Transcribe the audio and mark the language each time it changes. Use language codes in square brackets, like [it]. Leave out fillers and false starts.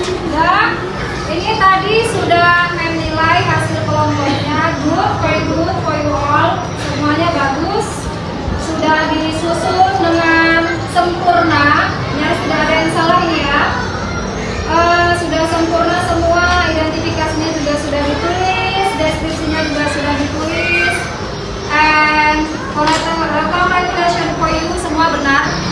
[id] Ya, ini tadi sudah menilai hasil kelompoknya. [en] Good, very good for you all. [id] Semuanya bagus. Sudah disusun dengan sempurna. Ya, tidak ada yang salah ini ya. Sudah sempurna semua. Identifikasinya juga sudah ditulis. Deskripsinya juga sudah ditulis. [en] And congratulations for you, [id] semua benar.